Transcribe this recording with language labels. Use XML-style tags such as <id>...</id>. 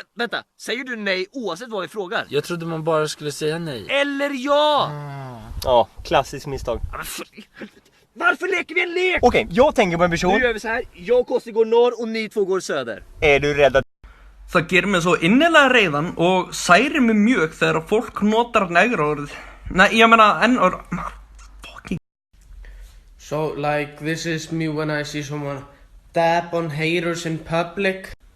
<sv>Vänta, säger du nej oavsett vad vi frågar? Jag trodde man bara skulle säga nej. Eller ja! Ja, klassiskt misstag. Varför leker vi en lek? Okej, jag tänker på en person. Nu gör vi så här. Jag och Kossi går norr och ni två går söder. Är du rädd att...</sv> <is>Það gerir mig svo innilega reiðan og særir mig mjög þegar fólk notar negra orð. Nei, ég meina n-orð.</is> <en>So, like, this is me when I see someone dab on haters in public.</en>